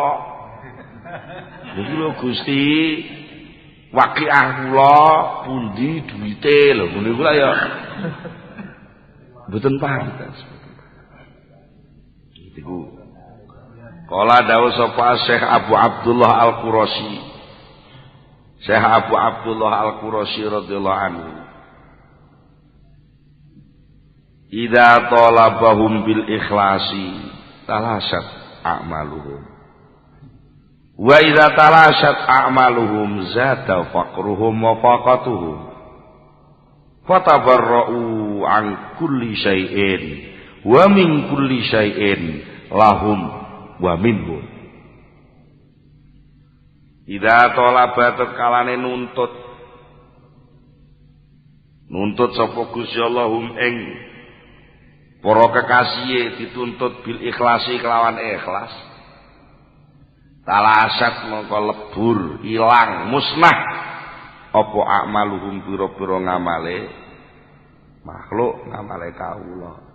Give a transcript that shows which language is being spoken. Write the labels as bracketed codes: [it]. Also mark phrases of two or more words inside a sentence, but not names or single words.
[jv] Niku lho Gusti waqiah kula pundi duwite lho ngene kula ya mboten pantes. Iku kala dawuh sapa Syekh Abu Abdullah Al-Qurashi. [ar] شيخ أبو عبد الله القرشي رضي الله عنه. إذا طالبهم بالإخلاص تلاشت أعمالهم. وإذا تلاشت أعمالهم زاد فقرهم وفاقتهم. فتبرؤوا عن كل شيء ومن كل شيء لهم ومنهم. إذا طلب [jv] kalane nuntut sapa Gusti Allahum ing para kekasih dituntut [ar] بالإخلاص [jv] kelawan ikhlas. Talasat mongko lebur, ilang, musnah apa akmaluhum pira-pira ngamale makhluk, ngamale kawula.